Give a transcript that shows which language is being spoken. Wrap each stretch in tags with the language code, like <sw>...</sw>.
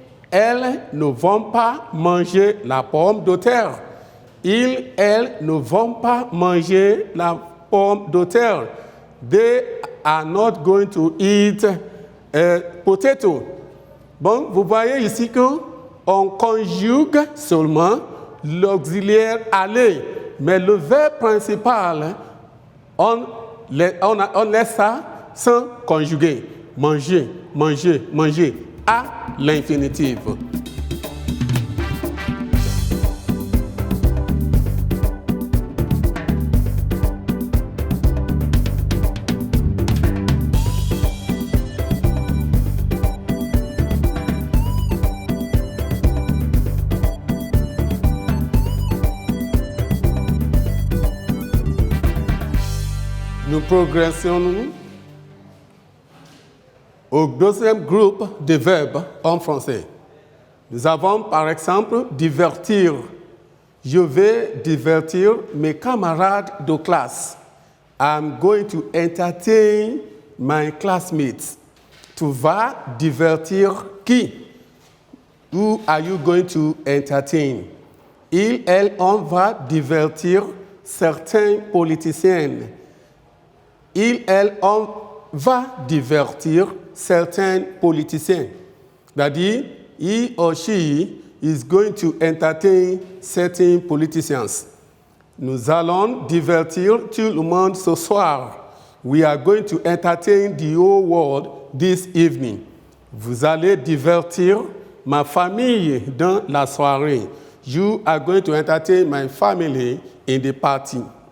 <fr>Elles ne vont pas manger la pomme de terre. Elles ne vont pas manger la pomme de terre.</fr> <en>They are not going to eat potato.</en> <fr>Bon, vous voyez ici qu'on conjugue seulement l'auxiliaire aller, mais le verbe principal, on laisse ça sans conjuguer. Manger, manger, manger, à l'infinitif. Nous progressons au deuxième groupe de verbes en français. Nous avons par exemple divertir. Je vais divertir mes camarades de classe.</fr> <en>I'm going to entertain my classmates.</en> <fr>Tu vas divertir qui?</fr> <en>Who are you going to entertain?</en> <fr>On va divertir certains politiciens. On va divertir certains politiciens. C'est-à-dire,</fr> <en>he or she is going to entertain certain politicians.</en> <fr>Nous allons divertir tout le monde ce soir.</fr> <en>We are going to entertain the whole world this evening.</en> <fr>Vous allez divertir ma famille dans la soirée.</fr> <en>You are going to entertain my family in the party.</en>